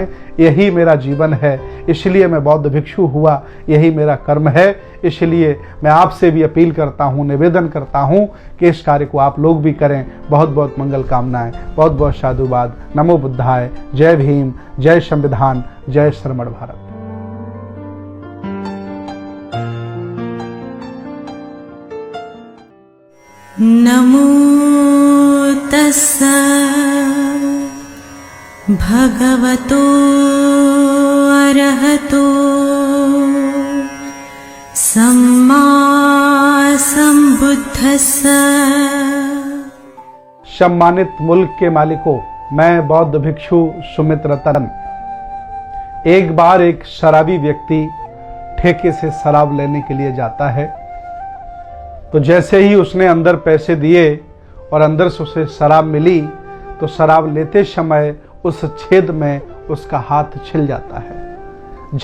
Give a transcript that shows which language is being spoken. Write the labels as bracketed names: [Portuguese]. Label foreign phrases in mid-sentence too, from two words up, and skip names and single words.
[Hindi] यही मेरा जीवन है, इसलिए मैं बौद्ध भिक्षु हुआ, यही मेरा कर्म है। इसलिए मैं आपसे भी अपील करता हूं, निवेदन करता हूं कि इस कार्य को आप लोग भी करें। बहुत बहुत मंगल कामनाएं, बहुत बहुत साधुवाद। [Pali] नमो बुद्धाय। [Hindi] जय भीम, जय संविधान, जय श्रमण भारत। [Pali] नमो तस्सा भगवतो अरहतो सम्मा संबुद्धस्सा। [Hindi] सम्मानित मुल्क के मालिकों, मैं बौद्ध भिक्षु सुमित रतन। एक बार एक शराबी व्यक्ति ठेके से शराब लेने के लिए जाता है, तो जैसे ही उसने अंदर पैसे दिए और अंदर से उसे शराब मिली, तो शराब लेते समय उस छेद में उसका हाथ छिल जाता है।